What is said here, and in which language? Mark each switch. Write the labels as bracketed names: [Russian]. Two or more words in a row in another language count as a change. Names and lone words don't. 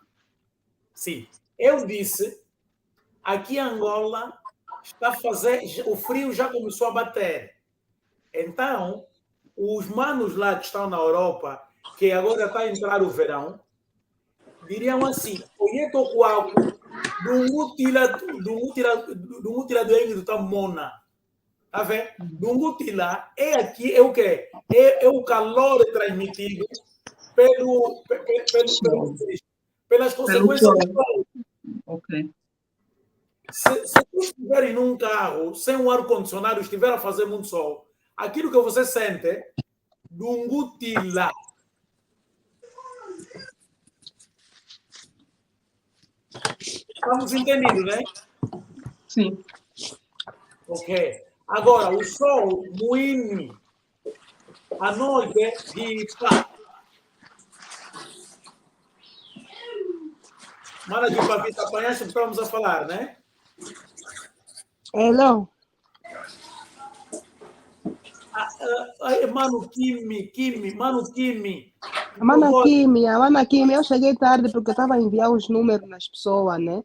[Portuguese] Sim, eu disse, aqui em Angola, o frio já começou a bater. Então, os manos lá que estão na Europa, que agora está a entrar o verão, diriam assim, [Kongo] oyeto kwaku, dungutila do Engido Tamona. [Portuguese] Tá vendo? Dungutila é aqui, é o quê? É o calor transmitido pelas consequências do sol. Ok. Se tu estiver em um carro sem um ar-condicionado, estiver a fazer muito sol, aquilo que você sente é dungutila. Estamos entendendo, né? Sim. Ok. Agora, o sol, muini. A noite, ripa. Mana Kimpavita, apanhaste o que estamos a falar, né? Hello. Mano Kimi. A Mana Kimi, eu cheguei tarde porque eu estava a enviar os números nas pessoas, né?